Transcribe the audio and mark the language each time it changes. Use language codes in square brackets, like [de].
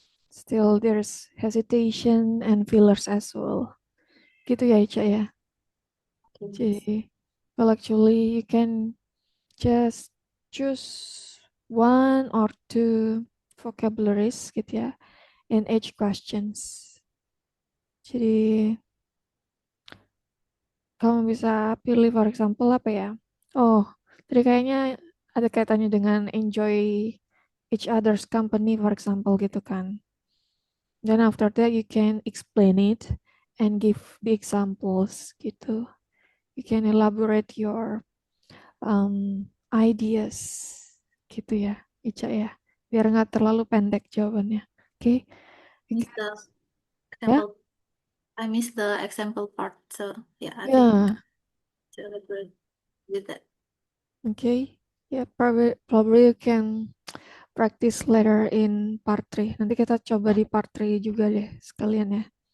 [en] Still there's hesitation and fillers as well. [id] Gitu ya, Ica ya. [en] Yes. Jadi, well actually you can just choose one or two vocabularies gitu ya in each questions. [id] Jadi kamu bisa pilih [en] for example [id] apa ya? Oh, tadi kayaknya ada kaitannya dengan [en] enjoy each other's company for example [id] gitu kan. [en] Then after that you can explain it and give the examples gitu. You can elaborate your ideas gitu ya, Ica ya. [id] Biar nggak terlalu pendek jawabannya. Oke, Miss okay. the Ya, [en] example. I missed the example part. So yeah, I think ya, to elaborate with that. okay. Ya, probably you can practice later in part 3. [id] Nanti kita coba di part 3 juga deh sekalian ya.